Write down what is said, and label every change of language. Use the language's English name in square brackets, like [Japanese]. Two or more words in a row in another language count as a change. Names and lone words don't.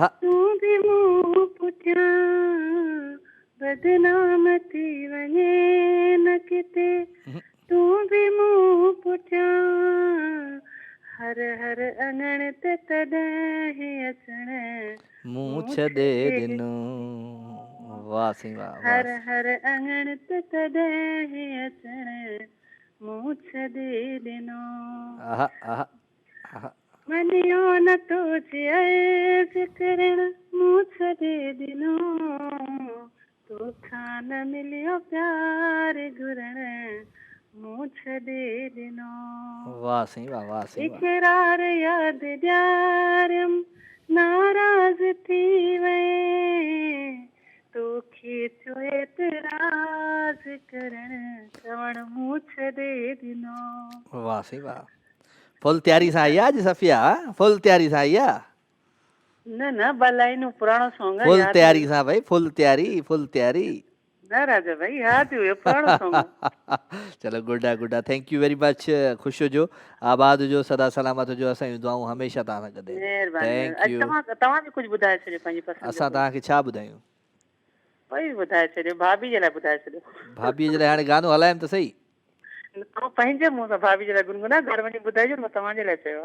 [Sindhi] तूं बि मूं पुठियां बदनाम थी वञे न किथे तूं बि मूं पुठियां हर हर अङण ते तॾहिं अचण मूं छॾे ॾिनो वाह साईं वाह हर हर अङण ते तॾहिं अचण मूं छॾे ॾिनो आहा आहा आहा मनियो न तुझे ऐस करण मूं छॾे ॾिनो तोखा न मिलियो प्यार घुरण मूं छॾे ॾिनो वाह साईं वाह वाह साईं वाह इकरार यादि ॾियारम नाराज़ थी वए तोखे थियो एतराज़ करण चवण मूं छॾे ॾिनो वाह साईं वाह फुल तयारी सां आई आहे अॼु सफ़िया फुल तयारी सां आई आहे न न ॿ लाइनूं पुराणो सॉन्ग फुल तयारी सां भाई फुल तयारी न राजा भाई याद हुयो पुराणो सॉन्ग। चलो गुड आहे [English] thank you very much [Sindhi] ख़ुशि हुजो आबाद हुजो सदा सलामत हुजो असांजी दुआऊं हमेशह तव्हां सां गॾु महिरबानी थैंक अॼु यू तव्हां बि कुझु ॿुधाए छॾियो पंहिंजी पसंदि असां तव्हांखे छा ॿुधायूं कोई ॿुधाए छॾियो भाभी जे लाइ ॿुधाए छॾियो भाभीअ जे लाइ हाणे गानो हलाइनि त सही तव्हां पंहिंजे मुंहं सां भाभी जे लाइ गुनगुना घर वञी ॿुधाइजो मां तव्हांजे लाइ चयो